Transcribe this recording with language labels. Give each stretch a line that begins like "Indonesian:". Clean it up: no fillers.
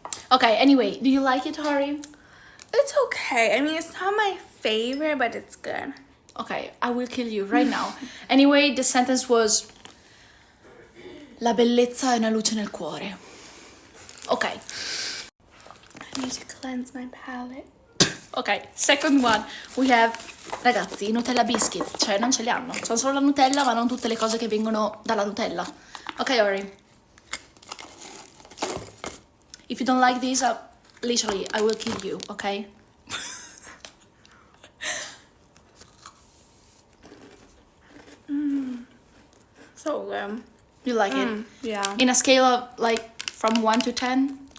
English: Okay, anyway, do you like it, Hari? It's okay. I mean, it's not my favorite, but it's good. Okay, I will kill you right now. Anyway, the sentence was:
Italian: la bellezza è una luce nel cuore.
English: Okay. I need to cleanse my palate.
Italian: Ok,
English: second one. We have,
Italian: ragazzi, i Nutella biscuits. Cioè, non ce li hanno. Sono solo la Nutella, ma non tutte le cose che vengono dalla Nutella.
English: Ok, Ori. If you don't like these, literally, I will kill you, okay? So good. You like it? Yeah. In a scale of, like, from 1 to 10?